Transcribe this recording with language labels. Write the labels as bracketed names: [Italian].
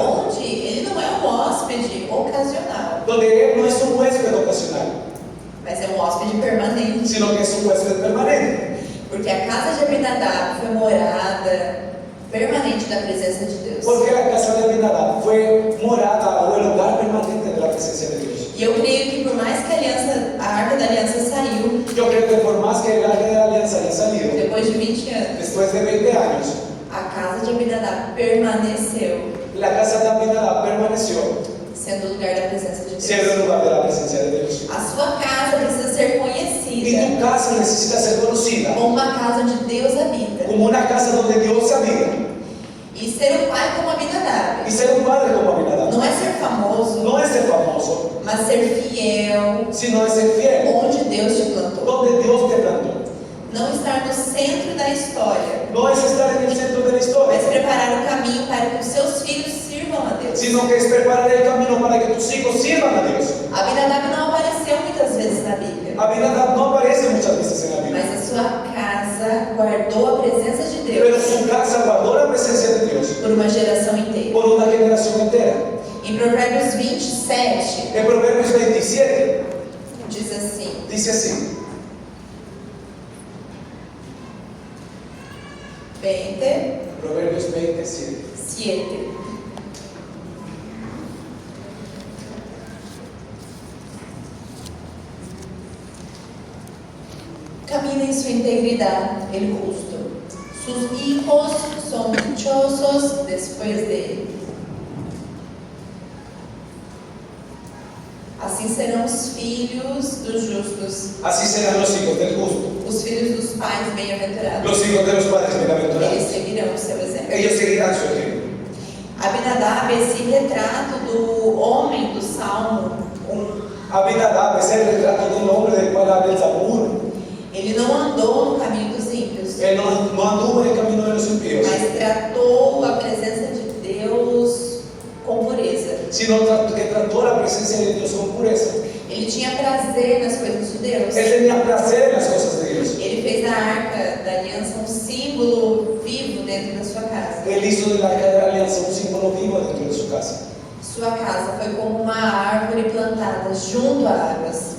[Portuguese] Onde ele não é um hóspede ocasional, [Spanish] donde Él no es un huésped ocasional, [Portuguese] mas é um hóspede permanente. [Spanish] sino que es un huésped permanente. [Portuguese] Porque a casa de Abinadab foi morada permanente da presença de Deus. [Spanish] Porque la casa de Abinadab fue morada o el hogar permanente de la presencia de Dios. [Portuguese] E eu creio que por mais que a Arca da Aliança saiu, [Spanish] Yo creo que por más que el Arca de la Alianza haya salido, [Portuguese] depois de 20 anos, [Spanish] después de 20 años, [Portuguese] a casa de Abinadab permaneceu [Spanish] la casa de Abinadab permaneció [Portuguese] sendo o lugar da presença de Deus. [Spanish] siendo el lugar de la presencia de Dios. [Portuguese] A sua casa precisa ser [Spanish] Y [Portuguese] conhecida [Spanish] tu casa necesita ser conocida [Portuguese] como uma casa onde Deus habita. [Spanish] como una casa donde Dios habita. [Portuguese] E ser um pai como Abinadab [Spanish] Y ser un padre como Abinadab [Portuguese] não é ser famoso, [Spanish] no es ser famoso, [Portuguese] mas ser fiel [Spanish] sino es ser fiel [Portuguese] onde Deus te plantou. [Spanish] donde Dios te plantó. [Portuguese] Não estar no centro da história, [Spanish] No es estar en el centro de la historia, [Portuguese] mas preparar o caminho para que os seus filhos sirvam a Deus. [Spanish] sino que es preparar el camino para que tus hijos sirvan a Dios. [Portuguese] Abinadab não apareceu muitas vezes na Bíblia, [Spanish] Abinadab no aparece muchas veces en la Biblia, [Portuguese] mas a sua casa guardou a presença de [Spanish] pero [Portuguese] Deus [Spanish] su casa guardó la presencia de Dios [Portuguese] por uma geração inteira. [Spanish] por una generación entera. [Portuguese] Em Provérbios 27, [Spanish] En Proverbios 27 [Portuguese] diz assim: [Spanish] dice así, [Portuguese] 20, [Spanish] Proverbios 27. [Portuguese] 7. [Spanish] Camina en su integridad el justo. Sus hijos son dichosos después de él. [Portuguese] Assim serão os filhos dos justos, [Spanish] Así serán los hijos del justo, [Portuguese] os filhos dos pais bem-aventurados. [Spanish] los hijos de los padres [Portuguese] Eles [Spanish] bienaventurados. [Portuguese] seguirão o seu exemplo. [Spanish] Ellos seguirán su ejemplo. [Portuguese] Abinadab é esse retrato do homem do Salmo 1. [Spanish] Abinadab es el retrato del hombre del cual habla el Salmo 1. [Portuguese] Ele não andou no caminho dos ímpios, [Spanish] Él no anduvo en el camino de los impíos, [Portuguese] mas tratou a presença de Deus com pureza. [Spanish] sino que trató la presencia de Dios con pureza. [Portuguese] Ele tinha prazer nas coisas de Deus. [Spanish] Él tenía placer en las cosas de Dios. [Portuguese] Ele fez da Arca da Aliança um símbolo vivo dentro da sua casa. [Spanish] Él hizo de la Arca de la Alianza un símbolo vivo dentro de su casa. [Portuguese] Sua casa foi como uma árvore plantada junto a águas,